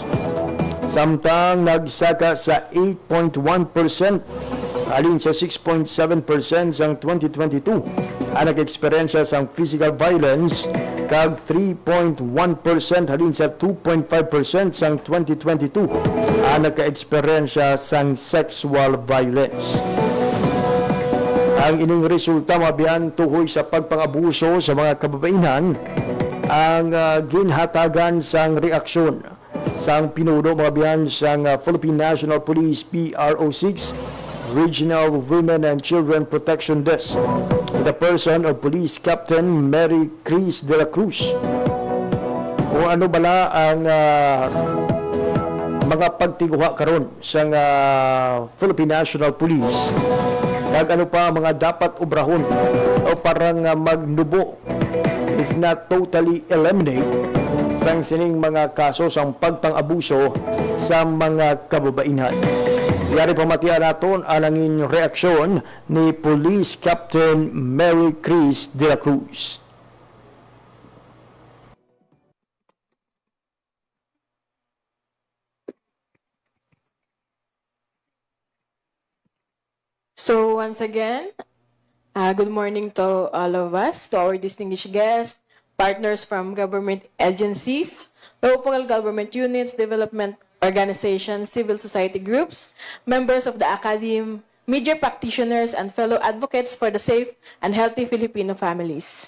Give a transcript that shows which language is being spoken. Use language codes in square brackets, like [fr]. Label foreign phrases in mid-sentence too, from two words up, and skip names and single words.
[hil] Samtang nagsaka sa 8.1% halin sa 6.7% sang 2022 ang nag-eksperyensya sang [en] physical violence [hil] kag 3.1% halin sa 2.5% sang 2022 ang nagka-eksperyensya sang [en] sexual violence. [hil] Ang ining resulta mabiyan tuhoy sa pagpangabuso sa mga kababaihan ang ginhatagan sang reaksyon sang pinuno mabiyan sang Philippine National Police PRO6 Regional Women and Children Protection Desk [en] with the person of [hil] Police Captain Mary Cris de la Cruz. Kung ano bala ang mga pagtiguha karon sa Philippine National Police, kag ano pa mga dapat obrahon o parang magnubo [en] if not totally eliminate [hil] sang sining mga kaso sang pagpang-abuso sa mga kababaihan. Yari pamatian naton ang angin reaksyon ni Police Captain Mary Cris de la Cruz. [en] So once again, good morning to all of us, to our distinguished guests, partners from government agencies, local government units, development organizations, civil society groups, members of the academy, media practitioners, and fellow advocates for the safe and healthy Filipino families.